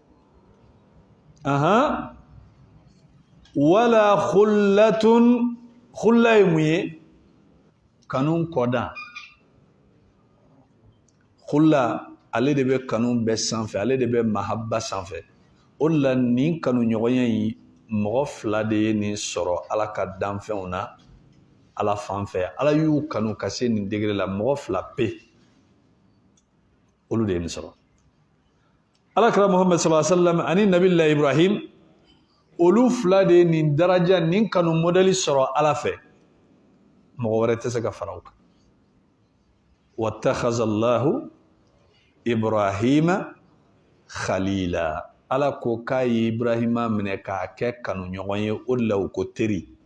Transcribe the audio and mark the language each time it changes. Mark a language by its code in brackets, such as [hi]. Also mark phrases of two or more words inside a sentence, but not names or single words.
[ar] ولا خلة [bm] khulla ye mun ye kanu kɔdan khulla ale de bɛ kanu bɛɛ sanfɛ ale de bɛ mahabba sanfɛ o de la nin kanu ɲɔgɔnya in mɔgɔ fila de ye nin sɔrɔ ala ka danfɛnw na ala fan fɛ ala y'u kanu ka se nin degré la mɔgɔ fila pe olu de ye nin sɔrɔ ala kira muhammad [ar] صلى الله عليه وسلم [bm] ani nabila ibrahim olu fila de ye nin daraja nin kanu modèle sɔrɔ ala fɛ mɔgɔ wɛrɛ tɛ se ka fara o kan [ar] واتخذ الله إبراهيم خليلا [bm] ala ko k'a ye ibrahima minɛ k'a kɛ kanu ɲɔgɔn ye o de la u ko teri